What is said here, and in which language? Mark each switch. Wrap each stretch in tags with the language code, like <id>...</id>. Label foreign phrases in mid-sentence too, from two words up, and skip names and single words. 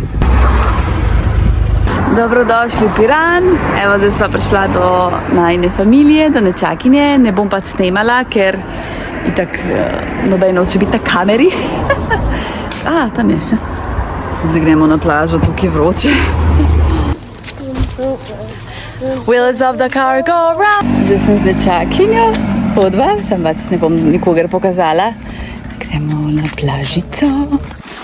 <sl>Dobrodošli v Piran. Evo, zdaj sva prišla do najine familije, do nečakinje. Ne bom pa snemala, ker itak noben noče biti na kameri. Tam je. Zdaj gremo na plažo, tukaj je vroče.</sl> <en>Wheels of the car go round.</en> <sl>Zdaj sem z nečakinjo, hodva, sem pač ne bom nikogar pokazala. Gremo na plažico.</sl>